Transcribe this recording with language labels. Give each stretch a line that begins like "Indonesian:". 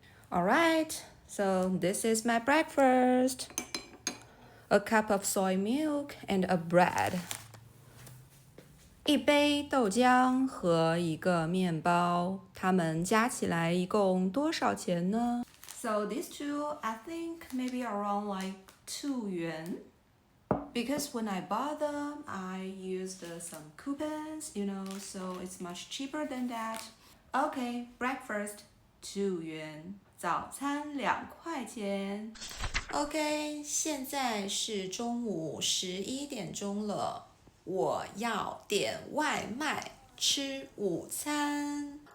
English: Alright, so this is my breakfast. A cup of soy milk and a bread.
Chinese: 一杯豆浆和一个面包，它们加起来一共多少钱呢？
English: So these two, I think maybe around like 2 yuan. Because when I bought them, I used some coupons, so it's much cheaper than that. Okay, breakfast
Chinese: 2 元，早餐2块钱。 OK， 现在是中午11点钟了，我要点外卖吃午餐。